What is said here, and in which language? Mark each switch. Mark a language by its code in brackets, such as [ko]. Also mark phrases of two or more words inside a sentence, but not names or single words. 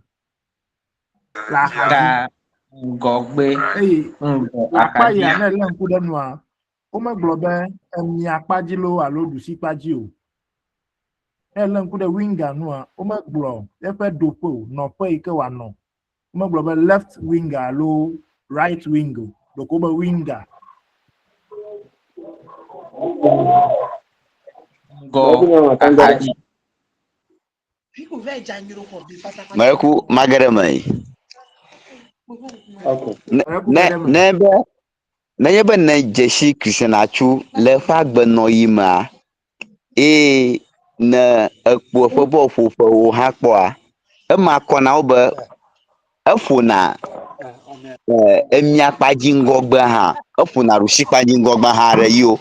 [ee] Le axadzi. Ta ŋgɔgbe Eye ŋgɔ le akpa axadzi. ya ne le ŋku ɖe nua, womegblɔ be miakpa dzi lo alo ɖusikpa dzi o. Ne le ŋku ɖe winga nua, womegblɔ eƒe ɖoƒe o, nɔƒe yi ke wòanɔ. Womegblɔ be [en] left winga [ee] alo [en] right wing [ee] o. Ɖeko be winga. Ŋgɔ axadzi. Meku magere me. Ne be ne dzesi Christian Atsu le eƒe agbenɔɣi mea, ne ekpo eƒe bɔlƒoƒewo hã kpɔa, ema kɔna wo be eƒona emiakpadzi ŋgɔgbe hã, eƒona ɖusikpadzi ŋgɔgbe hã ɖe yiwo.